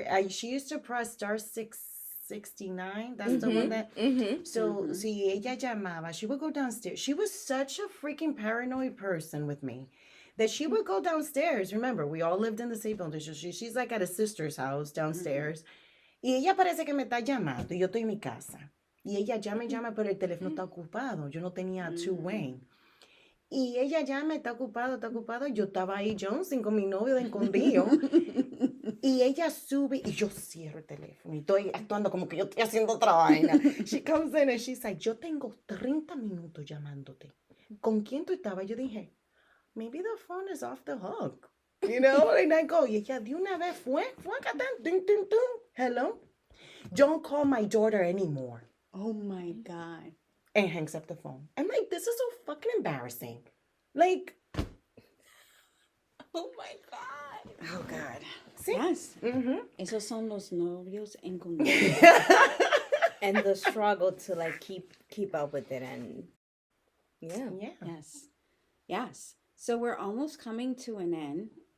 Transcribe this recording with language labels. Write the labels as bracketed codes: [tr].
[en] She used to press star 669. That's the one that. So [es] si ella llamaba, [en] she would go downstairs. She was such a freaking paranoid person with me that she would go downstairs. Remember, we all lived in the same building. So she's like at a sister's house downstairs. [es] Y ella parece que me está llamando y yo estoy en mi casa. Y ella llama y llama, pero el teléfono está ocupado. Yo no tenía two-way. Y ella llama, está ocupado. Yo estaba ahí, Johnson, con mi novio de escondido. Y ella sube y yo cierro el teléfono. Y estoy actuando como que yo estoy haciendo otra vaina. [en] She comes in and she's like, [es] yo tengo 30 minutos llamándote. ¿Con quién tú estabas? Yo dije, [en] maybe the phone is off the hook. You know, and I go, [es] y ella de una vez fue acá, ding, ding, ding. [en] Hello? Don't call my daughter anymore. Oh my God. And hangs up the phone. I'm like, this is so fucking embarrassing. Like, Oh my God. Oh God. see? Yes. [es] Esos son los novios escondidos. [en] And the struggle to like keep up with it and yeah. Yes. Yes. So we're almost coming to an end.